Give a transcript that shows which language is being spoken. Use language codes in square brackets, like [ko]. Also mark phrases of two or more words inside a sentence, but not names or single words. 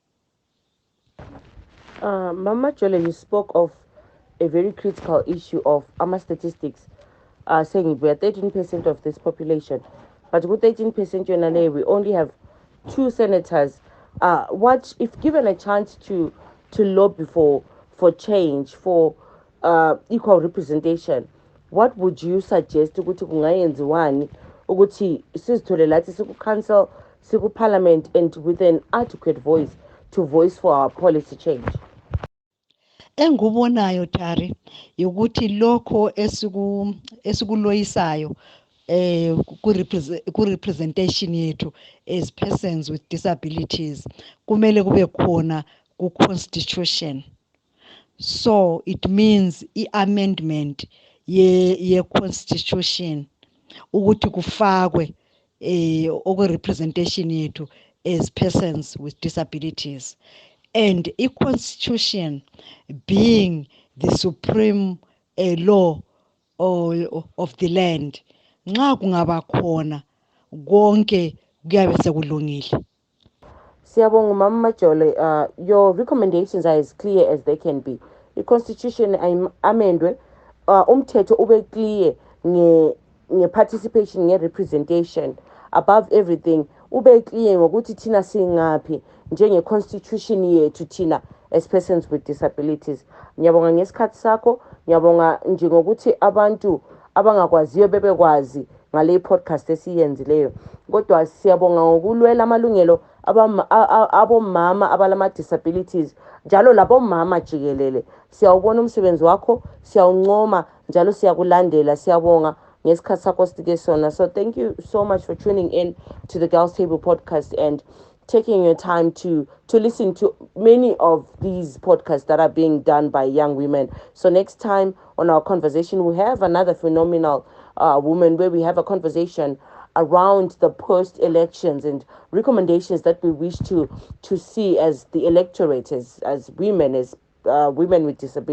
[en] Mama Jole, you spoke of a very critical issue of AMA statistics, saying we are 13% of this population, but with 13% we only have two senators. What if given a chance to lobby for change, for equal representation? What would you suggest [nd] ukuthi kungayenziwani ukuthi sizithole lathi siku-council, [en] siku-parliament, and with an adequate voice to voice for our policy change? [nd] Engikubonayo Tari ukuthi lokho esikuloyisayo ku-representation yethu [en] as persons with disabilities [nd] kumele kube khona ku-constitution. [en] So it means i-amendment [nd] ye-constitution ukuthi kufakwe okwe-representation yethu [en] as persons with disabilities, and i-constitution being the supreme law of the land. [nd] Nxa kungaba khona konke kuyabe sekulungile. Siyabonga Mama Majole, [en] your recommendations are as clear as they can be. The constitution [nd] amendwe, umthetho ube clear nge representation. [en] Above everything [nd] ube clear ngokuthi thina singaphi njenge-constitution yethu thina [en] as persons with disabilities. [nd] Ngiyabonga ngesikhathi sakho, ngiyabonga nje ngokuthi abantu abangakwaziyo bebekwazi ngale podcast esiyenzileyo. Kodwa siyabonga ngokulwela amalungelo abomama abalama-disabilities njalo labomama jikelele. Siyawubona umsebenzi wakho, siyawuncoma njalo siyakulandela. Siyabonga ngesikhathi sakho sitike sona. [en] So thank you so much for tuning in to the Girls Table podcast and taking your time to listen to many of these podcasts that are being done by young women. So next time on our conversation, we have another phenomenal woman where we have a conversation around the post-elections and recommendations that we wish to see as the electorate, as women, as women with disabilities.